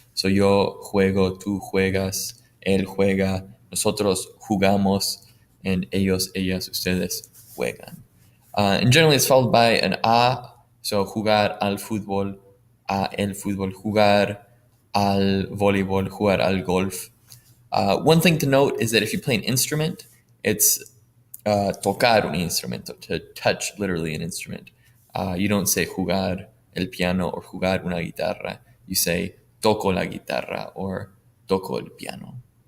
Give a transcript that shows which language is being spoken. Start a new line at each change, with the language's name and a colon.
English: So
Spanish: yo juego, tú juegas, él juega, nosotros jugamos,
English: and
Spanish: ellos, ellas, ustedes juegan.
English: And generally it's followed by an a, so
Spanish: jugar al fútbol, a el fútbol, jugar al voleibol, jugar al golf.
English: One thing to note is that if you play an instrument, it's
Spanish: tocar un instrumento,
English: to touch literally an instrument. You don't say
Spanish: jugar el piano
English: or
Spanish: jugar una guitarra.
English: You say
Spanish: toco la guitarra
English: or
Spanish: toco el piano.